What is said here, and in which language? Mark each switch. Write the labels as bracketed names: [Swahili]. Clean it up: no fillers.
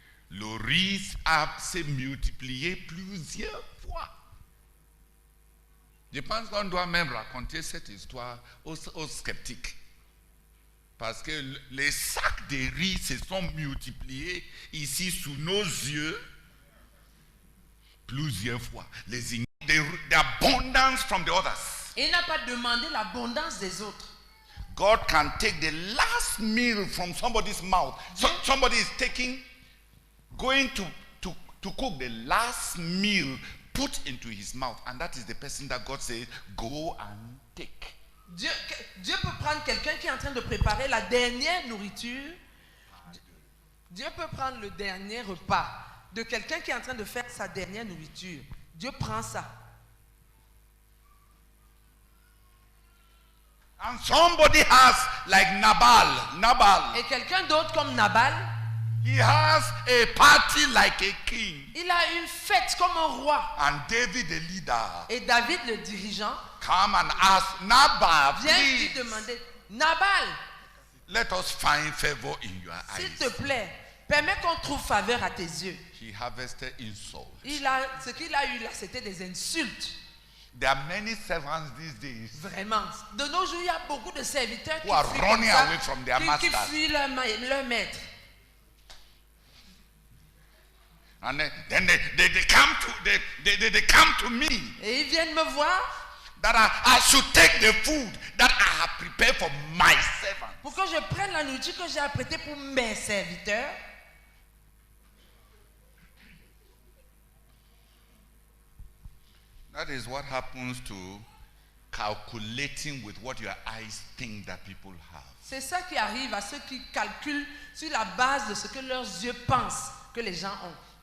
[French] Le riz s'est multiplié plusieurs fois. Je pense qu'on doit même raconter cette histoire aux sceptiques. Parce que les sacs de riz se sont multipliés ici sous nos yeux plusieurs fois. [English] The abundance from the others. [French] Et il n'a pas demandé l'abondance des autres. [English] God can take the last meal from somebody's mouth. Somebody is going to cook the last meal put into his mouth, and that is the person that God says, go and take. [French] Dieu peut prendre quelqu'un qui est en train de préparer la dernière nourriture. Dieu peut prendre le dernier repas de quelqu'un qui est en train de faire sa dernière nourriture. Dieu prend ça. [English] And somebody has, like Nabal. [French] Et quelqu'un d'autre comme Nabal, [English] he has a party like a king. [French] Il a une fête comme un roi. [English] And David, the leader, [French] et David, le dirigeant, [English] come and ask Nabal, [French] vient lui [English] please, [French] demander, Nabal, [English] let us find favor in your [French] s'il [English] eyes. [French] te plaît, permets qu'on trouve faveur à tes yeux. [English] He harvested insult. [French] Ce qu'il a eu là, c'était des insultes. [English] There are many servants these days [French] Vraiment. De nos jours, il y a beaucoup de serviteurs [English] who are running away from their [French] qui [English] masters. [French] fuient leur maître. [English] And then they come to me [French] Et ils viennent me voir [English] that I should take the food that I have prepared for my servants. [French] pour que je prenne la nourriture que j'ai apprêtée pour mes serviteurs. [English] That is what happens to calculating with what your eyes think that people have. [French] C'est ça qui arrive à ceux qui calculent sur la base de ce que leurs yeux pensent que les gens ont.